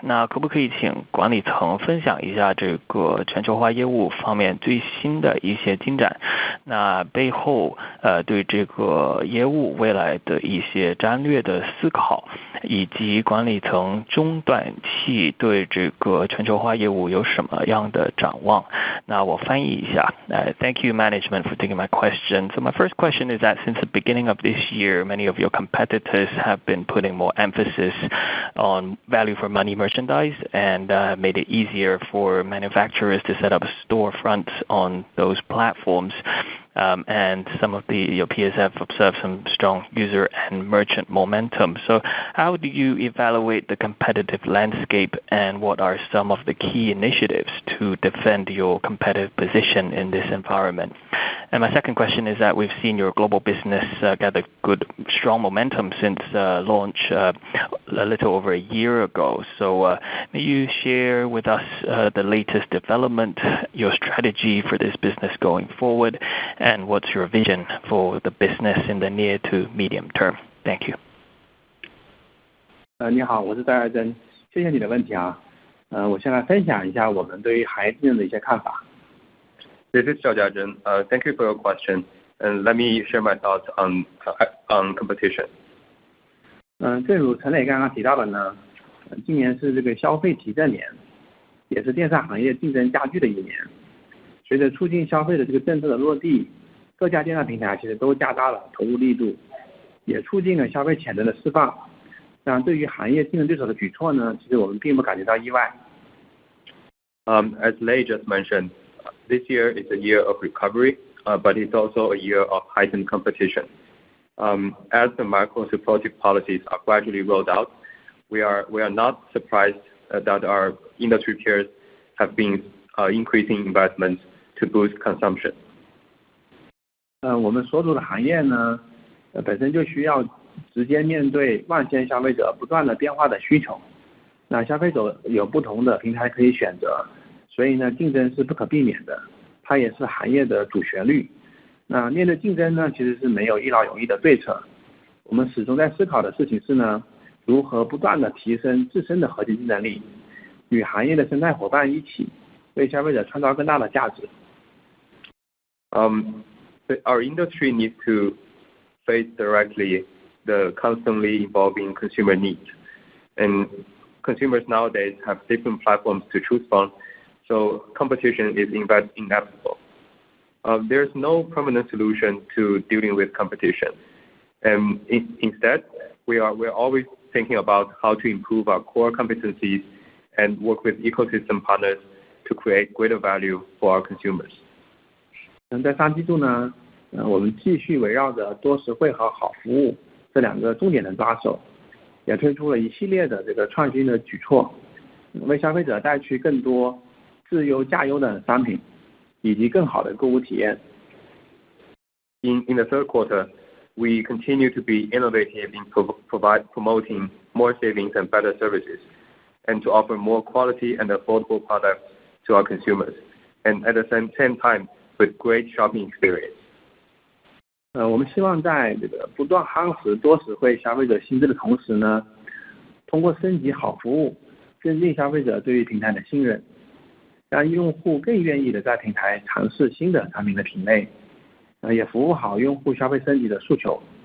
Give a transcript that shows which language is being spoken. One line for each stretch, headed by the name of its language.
Chinese: 那可不可以请管理层分享一下这个全球化业务方面最新的一些进展？那背后对这个业务未来的一些战略的思考，以及管理层中短期对这个全球化业务有什么样的展望？那我翻译一下。
English: Thank you, management, for taking my question. So my first question is that since the beginning of this year, many of your competitors have been putting more emphasis on value for money merchandise and made it easier for manufacturers to set up storefronts on those platforms. And some of your peers have observed some strong user and merchant momentum. So how do you evaluate the competitive landscape, and what are some of the key initiatives to defend your competitive position in this environment? And my second question is that we've seen your global business gather good, strong momentum since launch a little over a year ago. So may you share with us the latest development, your strategy for this business going forward, and what's your vision for the business in the near to medium term? Thank you.
Chinese: 你好，我是戴尔珍，谢谢你的问题啊。我先来分享一下我们对于行业竞争的一些看法。
English: This is Xiao Jiazhen. Thank you for your question, and let me share my thoughts on competition.
Chinese: 正如陈磊刚刚提到的呢，今年是这个消费提振年，也是电商行业竞争加剧的一年。随着促进消费的这个政策的落地，各家电商平台其实都加大了投入力度，也促进了消费潜能的释放。那对于行业竞争对手的举措呢，其实我们并不感觉到意外。
English: As Lei just mentioned, this year is a year of recovery, but it's also a year of heightened competition. As the macro supportive policies are gradually rolled out, we are not surprised that our industry peers have been increasing investments to boost consumption.
Chinese: 我们所处的行业呢，本身就需要直接面对万千消费者不断的变化的需求。那消费者有不同的平台可以选择，所以呢，竞争是不可避免的，它也是行业的主旋律。那面对竞争呢，其实是没有一劳永逸的对策。我们始终在思考的事情是呢，如何不断的提升自身的核心竞争力，与行业的生态伙伴一起，为消费者创造更大的价值。
English: Our industry needs to face directly the constantly evolving consumer needs, and consumers nowadays have different platforms to choose from, so competition is inevitable. There's no permanent solution to dealing with competition, and instead, we're always thinking about how to improve our core competencies and work with ecosystem partners to create greater value for our consumers.
Chinese: 在上季度呢，我们继续围绕着多实惠和好服务这两个重点的抓手，也推出了一系列的这个创新的举措，为消费者带去更多质优价优的商品，以及更好的购物体验。
English: In the third quarter, we continue to be innovative in promoting more savings and better services, and to offer more quality and affordable products to our consumers, and at the same time with great shopping experience.
Chinese: 我们希望在这个不断夯实多实惠消费者心智的同时呢，通过升级好服务，增进消费者对于平台的信任，让用户更愿意的在平台尝试新的产品的品类，也服务好用户消费升级的诉求。